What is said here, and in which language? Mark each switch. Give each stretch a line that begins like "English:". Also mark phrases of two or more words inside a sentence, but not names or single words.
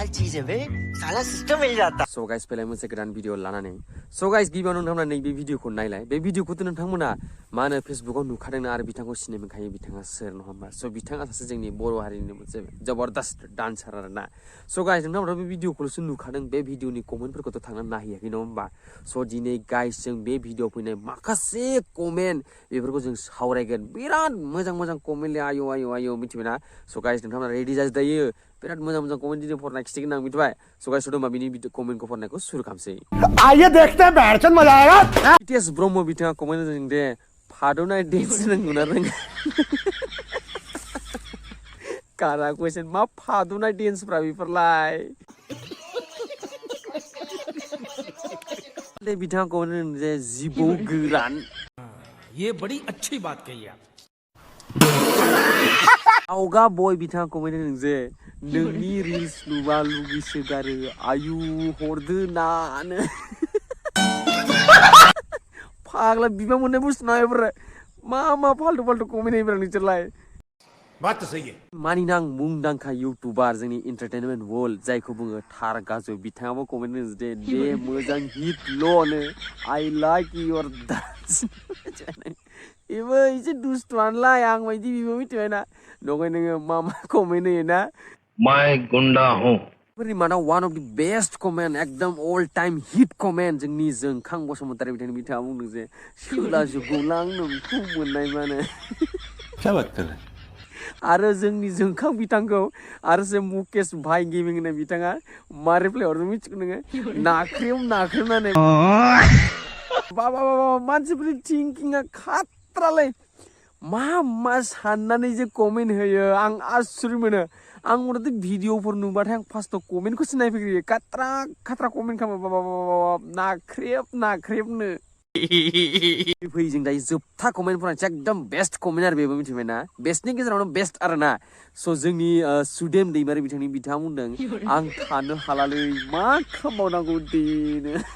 Hindi: चीज है बे साला सिस्टम मिल जाता
English: so guys
Bodo: पहले मोनसे गोदान भिडिअ लानानै
English: so guys
Bodo: गिबियाव नोंथांमोना नैबे भिडिअखौ नायलाय बे भिडिअखौथ' नोंथांमोना मा होनो फेसबुकाव नुखादों आरो बिथांखौ सिनाय मोनखायो बिथाङा सोर नङा होमबा सो बिथाङा सासे जोंनि बर' हारिनि मोनसे जबरदस्त डान्सार आरोना
English: so guys
Bodo: नोंथांमोना बे भिडिअखौल'सो नुखादों बे भिडिअनि कमेन्टफोरखौथ' थांनानै नायहैयाखै नङा होमबा सो दिनै गाइस जों बे भिडिअआव फैनाय माखासे कमेन्ट बेफोरखौ जों सावरायगोन बिराद मोजां मोजां कमेन्ट आयौ आयौ आयौ मिथिबायना
English: so guys
Bodo: नोंथांमोना रेडि जाजोबदायो बिराद मोजां मोजां कमेन्ट दिनै फरायना खिथिगोन आं मिथिबाय
English: so guys
Bodo: होदोंबा बिनि कमेन्टखौ फरायनायखौ सुरु खालामसै
Hindi: आइए देखते हैं बैठन मजा आएगा
Bodo: BTS ब्रह्म बिथाङा कमेन्ट होदों दे फादौनाय डेन्स रोंगौना रोङा कारा कुइसन मा फादौनाय डेन्सफ्रा बेफोरलाय दे बिथाङा कमेन्ट होदों जे जिबौ गोरान
Hindi: ये बड़ी अच्छी बात कही आप
Bodo: आवगा बय बिथाङा कमेन्ट होदों जे नोंनि रिल्स नुबा लुगैसोगारो आयु हरदो नानो फाग्ला बिबा मोननाय बुस्थु ना बेफोरो मा फाल्टु फाल्टु कमेन्ट होयोब्रा नोंसोरलाय
Hindi: बात तो सही है
Bodo: मानिनां मुंदांखा इउटुबार जोंनि
English: entertainment world
Bodo: जायखौ बुङो थार गाजु बिथाङाबो कमेन्ट होदों जे दे मोजां हिट ल'नो
English: I like your dance
Bodo: बेबो एसे दुस्थुआनोलाय आं बायदि बिबो मिथिबायना दहाय नोङो मा कमेन्ट होयोना
Hindi: मैं गुंडा हूँ
Bodo: मानाव
English: one of the best comment
Bodo: एकदम
English: all time hit comment
Bodo: जोंनि जोंखां बसुमतारी बिथाङा बुंदों जे सोला जुगौलां नोंखौ मोननाय मानो
Hindi: क्या बात कर रहे हैं
Bodo: आरो जोंनि जोंखां बिथांखौ आरो जे मुकेश भाई गेमिं होननाय बिथाङा मा रिप्लाय हरदों मिथिगौ नोङो नाख्रेबनानै बाबा मानसिफोरनि थिंकिंआ खाथ्रालै मा साननानै जे कमेन्ट होयो आं आसुरित मोनो आं मथथे भिडिअफोर नुबाथाय आं फार्स्टआव कमेन्टखौसो नायफैग्रोयो खाथ्रा कमेन्ट खालामो बाबा नाख्रेबनो फै जों दायो जोबथा कमेन्ट फरायनोसै एकदम
English: best comment
Bodo: आरो बेबो मिथिबायना बेस्टनि गेजेरावनो बेस्ट आरोना स' जोंनि सुदेम दैमारि बिथाङा बुंदों आं थानो हालालै मा खालामबावनांगौ देनो